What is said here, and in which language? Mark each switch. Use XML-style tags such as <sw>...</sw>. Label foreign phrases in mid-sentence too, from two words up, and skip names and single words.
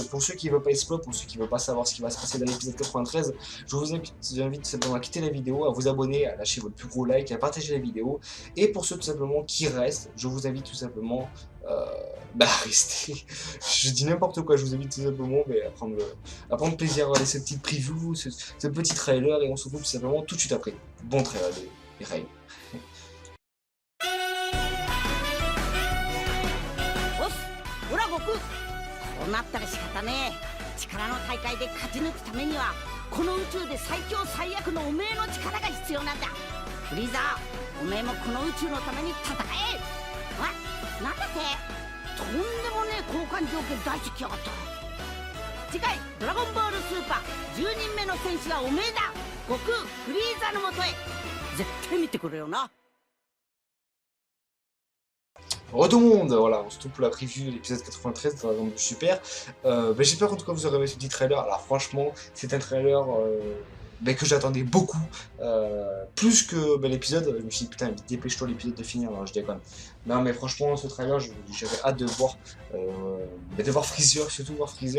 <fr>Pour ceux qui ne veulent pas explorer, pour ceux qui ne veulent pas savoir ce qui va se passer dans l'épisode 93, je vous invite tout simplement à quitter la vidéo, à vous abonner, à lâcher votre plus gros like, à partager la vidéo. Et pour ceux tout simplement qui restent, je vous invite tout simplement à rester. Je dis n'importe quoi, je vous invite tout simplement à prendre plaisir à regarder cette petite preview, ce petit trailer, et on se retrouve tout simplement tout de suite après. Bon trailer, les rails.</fr> <ja>オラ悟空こうなったら仕方ねえ力の大会で勝ち抜くためにはこの宇宙で最強最悪のおめえの力が必要なんだフリーザーおめえもこの宇宙のために戦えなんだってとんでもねえ交換条件出してきやがった次回「ドラゴンボールスーパー10人目の戦士はおめえだ悟空フリーザのもとへ絶対見てくれよな</ja> <fr>Re tout le monde, voilà, on se trouve pour la preview de l'épisode 93 de Dragon Ball Super. J'espère en tout cas que vous aurez aimé ce petit trailer. Alors franchement, c'est un trailer que j'attendais beaucoup. Plus que l'épisode, je me suis dit putain, dépêche-toi l'épisode de finir, alors je déconne. Non mais franchement, ce trailer, j'avais hâte de voir Freezer, surtout voir Freezer.</fr>